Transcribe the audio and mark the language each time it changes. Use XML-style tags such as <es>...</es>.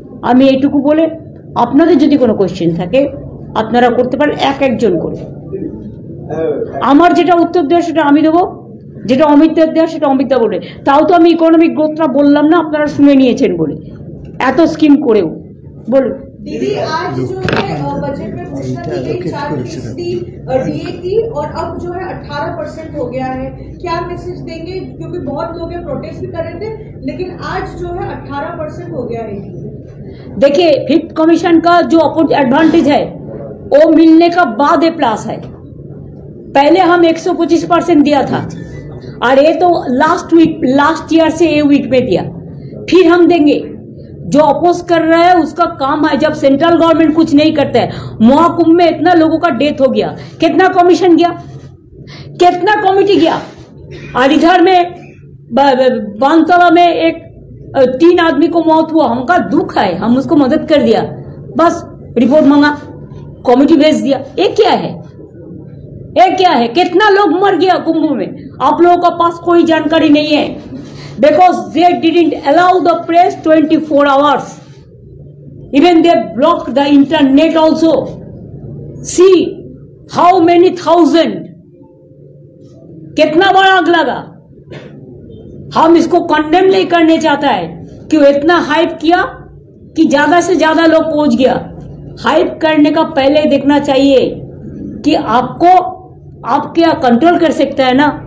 <bn>আমি এইটুকু বলে আপনাদের যদি কোনো কোয়েশ্চেন থাকে আপনারা করতে পারেন এক একজন করে। আমার যেটা উত্তর দেওয়া সেটা আমি দেবো, যেটা অমিতদার দেওয়া সেটা অমিতদা বলে। তাও তো আমি ইকোনমিক গ্রোথটা বললাম না, আপনারা শুনে নিয়েছেন বলে, এত স্কিম করেও। বলুন</bn> <hi>दीदी, आज जो है बजट में घोषणा की गई 4% डीए की, और अब जो है 18% हो गया है। क्या मैसेज देंगे? क्योंकि बहुत लोग प्रोटेस्ट भी कर रहे थे, लेकिन आज जो है 18% हो गया है। देखिए, फिफ्थ कमीशन का जो एडवांटेज है वो मिलने का बाद ए प्लस है। पहले हम 125% दिया था और ये तो लास्ट ईयर से ये वीक में दिया, फिर हम देंगे। जो अपोज कर रहा है उसका काम है, जब सेंट्रल गवर्नमेंट कुछ नहीं करता है। महाकुंभ में इतना लोगों का डेथ हो गया, कितना कमीशन गया, कितना कमिटी गया। और इधर में बांसवाड़ा में एक 3 आदमी को मौत हुआ, हमका दुख है, हम उसको मदद कर दिया, बस रिपोर्ट मांगा, कमिटी भेज दिया। ये क्या है? ये क्या है? कितना लोग मर गया कुंभ में, आप लोगों का पास कोई जानकारी नहीं है।</hi> <en>Because they didn't allow the press 24 hours. Even they blocked the internet also. See how many thousand,</en> <hi>कितना बड़ा आग लगा। हम इसको कंडेम नहीं करने चाहता है कि वो इतना हाइप किया कि ज्यादा से ज्यादा लोग पहुंच गया। हाइप करने का पहले देखना चाहिए कि आपको आप क्या कंट्रोल कर सकता है ना।</hi>